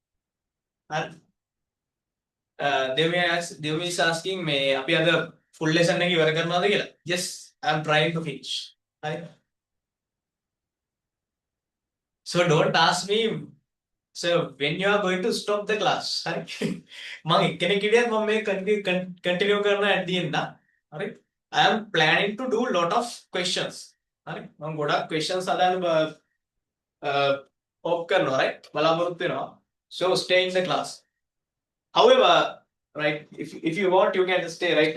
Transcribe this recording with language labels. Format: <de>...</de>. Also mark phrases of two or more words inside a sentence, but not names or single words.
<en>Devmi is asking me,</en> <si>අපි අද</si> <en>full lesson</en> <si>එක ඉවර කරනවද කියලා.</si> <en>Yes, I am trying to finish. Right? So don't ask me. So when you are going to stop the class,</en> <si>හරි? මම එක්කෙනෙක් හිටියත් මම මේ continue කරන</si> <en>at the end.</en> <si>හරි?</si> <en>I am planning to do lot of questions.</en> <si>හරි? මම ගොඩක් questions හදාන්න hope කරනවා, right? බලාපොරොත්තු වෙනවා.</si> <en>So stay in the class. However, right, if you want, you can stay, right?</en>